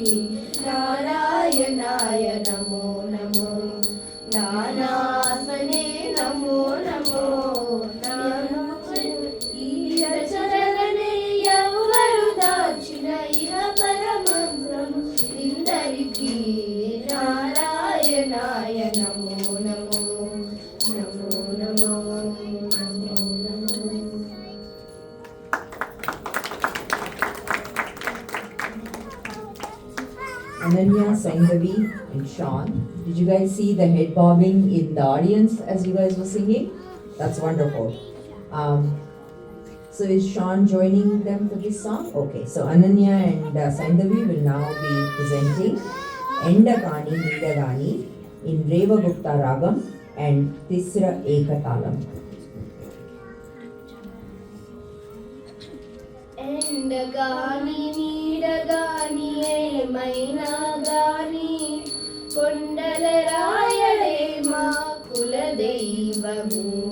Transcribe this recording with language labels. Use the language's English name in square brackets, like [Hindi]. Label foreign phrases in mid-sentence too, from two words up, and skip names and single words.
[Sanskrit] నారాయణాయ నమో నమో నానాత్మనే నమో నమో [Telugu] ఈ రచననే ఎవ్వరు దాచిన ఇహ పరమంత్రము ఇందరికీ [Sanskrit] నారాయణాయ నమో నమో నమో నమో నమో నమో. [English] Ananya, Saindavi, and Sean. Did you guys see the head bobbing in the audience as you guys were singing? That's wonderful. So is Sean joining them for this song? Okay, so Ananya and Saindavi will now be presenting Endagani Nidagani in Reva Gupta Ragam and Tisra Ekatalam. [Telugu] ఎండగాని నీడగాని ఏమైనా గాని కొండల రాయడే మా కులదైవము